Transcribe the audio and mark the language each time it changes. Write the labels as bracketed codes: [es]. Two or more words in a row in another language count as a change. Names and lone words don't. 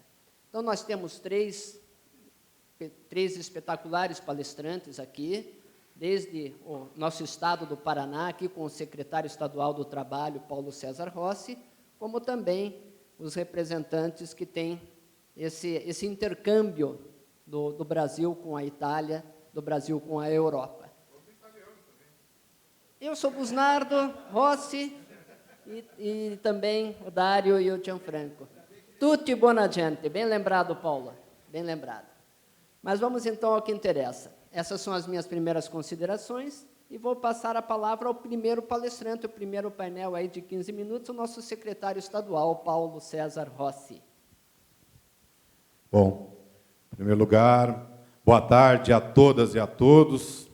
[pt] Então, nós temos três espetaculares palestrantes aqui, desde o nosso estado do Paraná, aqui com o secretário estadual do Trabalho, Paulo César Rossi, como também os representantes que têm esse intercâmbio do Brasil com a Itália, do Brasil com a Europa. Eu sou Busnardo Rossi e também o Dário e o Gianfranco. [it] Tutti buona gente, [pt] bem lembrado, Paula, bem lembrado. Mas vamos então ao que interessa. Essas são as minhas primeiras considerações e vou passar a palavra ao primeiro palestrante, o primeiro painel aí de 15 minutos, o nosso secretário estadual, Paulo César Rossi. Bom, em primeiro lugar, boa tarde a todas e a todos.